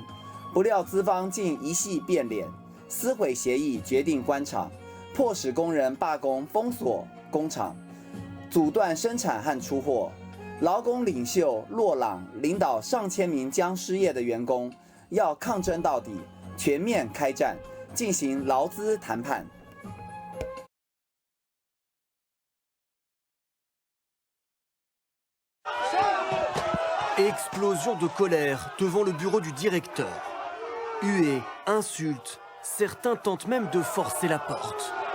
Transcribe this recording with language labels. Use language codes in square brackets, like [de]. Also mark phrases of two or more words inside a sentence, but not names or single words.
[zh] 不料资方竟一系变脸，撕毁协议，决定关厂，迫使工人罢工，封锁工厂，阻断生产和出货。劳工领袖洛朗领导上千名将失业的员工，要抗争到底，全面开战，进行劳资谈判。 [fr] Explosion de colère devant le bureau du directeur. Huées, insultes, certains tentent même de forcer la porte.